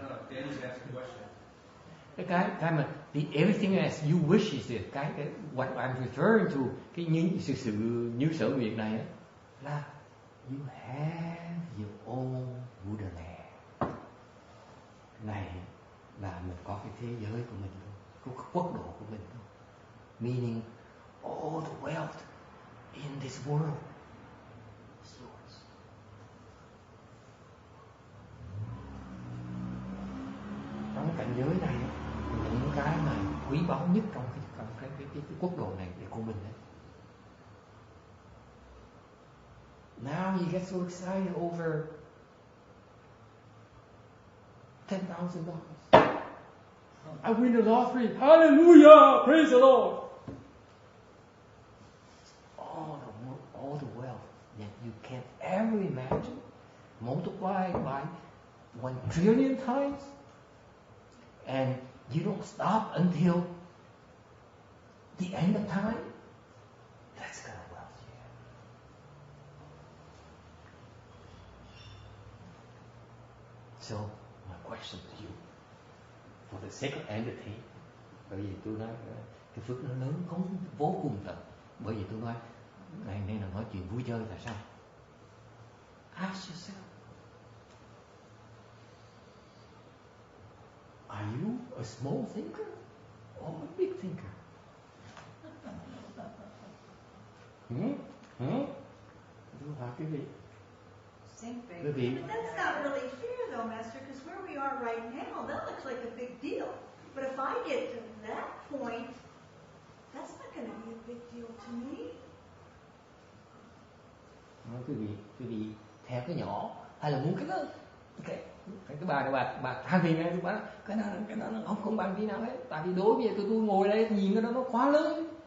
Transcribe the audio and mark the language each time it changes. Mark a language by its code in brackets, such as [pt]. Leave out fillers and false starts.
[en] Danny's asking a question. [vi] Cái mà [en] everything as you wish is it. Cái what I'm referring to, [vi] cái sự như sở nguyện này á, là [en] you have your own Buddha land. [vi] Này là mình có cái thế giới của mình thôi, cái quốc độ của mình thôi. [en] Meaning all the wealth in this world is yours. [vi] Trong cảnh giới này, những cái mà quý báu nhất trong cái quốc độ này là của mình đấy. [en] Now you get so excited over $10,000. I win the lottery. Hallelujah! Praise the Lord. All the wealth that you can ever imagine, multiplied by 1 trillion times, and you don't stop until the end of time. That's kind of wealth you have. So, my question to you, for the sake of entity, [vi] bởi vì tôi nói cái phước nó lớn vô cùng tận. Bởi vì tôi nói ngày nay là nói chuyện vui chơi tại sao? [en] Ask yourself, are you a small thinker or a big thinker? [vi] Tôi hỏi quý vị. [en] think big. [vi] Quý vị, [en] But that's not really fair though, Master, because where we are right now, that looks like a big deal. But if I get to that point, that's not going to be a big deal to me. [vi] nói quý vị theo cái nhỏ hay là muốn cái lớn, okay. Cái bà than phiền này, bà cái đó nó không bằng tí nào hết, tại vì đối với tôi ngồi đây nhìn cái đó nó quá lớn.